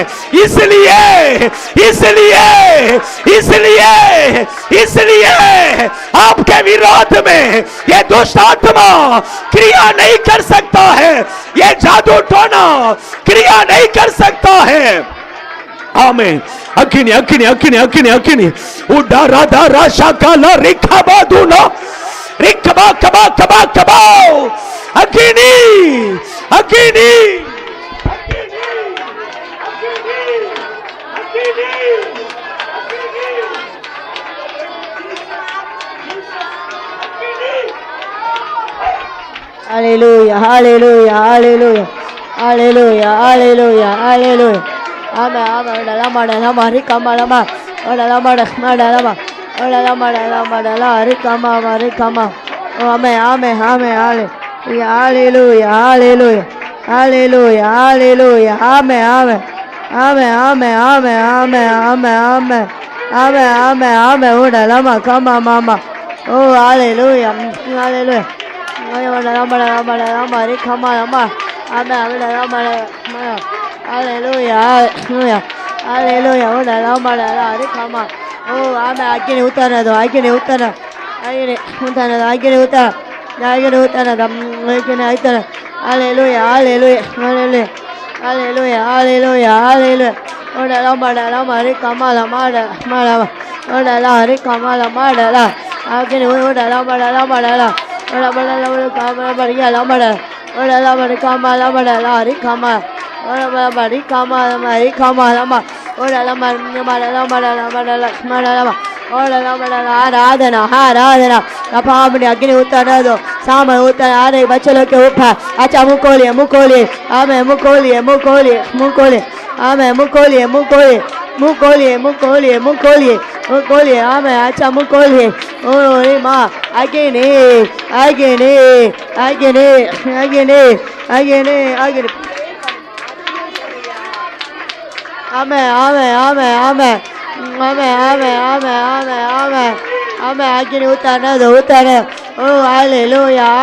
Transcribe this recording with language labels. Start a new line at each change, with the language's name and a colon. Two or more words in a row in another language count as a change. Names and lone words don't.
Hindi: इसलिए इसलिए इसलिए इसलिए आपके विरोध में ये दुष्ट आत्मा क्रिया नहीं कर सकता है, ये जादू टोना क्रिया नहीं कर सकता है। आमीन। अग्नि अग्नि अग्नि अग्नि अग्नि उड़ा राधा राशा काला रिखा बादूना रिखबा कबा कबा कबाओ अग्नि अग्नि।
English: Hallelujah, hallelujah, hallelujah, hallelujah, hallelujah, hallelujah. Amen, amen. Lama, lama, rikama, lama. Lama, lama, lama, lama, rikama, rikama. Amen, amen, amen, hallelujah, hallelujah, hallelujah, hallelujah. Amen, amen, amen, amen, amen, amen, amen, amen, amen, amen. Lama, kama, mama. Oh, hallelujah, hallelujah. Hallelujah, hallelujah, hallelujah, come on. Oh, I get it, I get it, hallelujah, hallelujah, hallelujah, hallelujah, hallelujah, hallelujah. Oh, la lama, come on, la mada, mada, oh, la la, come on, la mada, la. I get it, oh, la lama, la. Ola bala kama bariya la mara ola la mara kama la mara la ri kama ola bala bari kama la mari kama la ma ola la mara la mara la mara la mara la ola la mara la
Hindi: आराधना अपने अग्नि उतार दो सामने उतार आ रहे बच्चे लोग के ऊपर अच्छा मुँह खोलिए आमे मुँह खोलिए आमे मुँह खोलिए आमे अच्छा मुँह खोलिए ओ रे माँ अग्नि आमे अग्नि उतारना दो ओ हालेलुया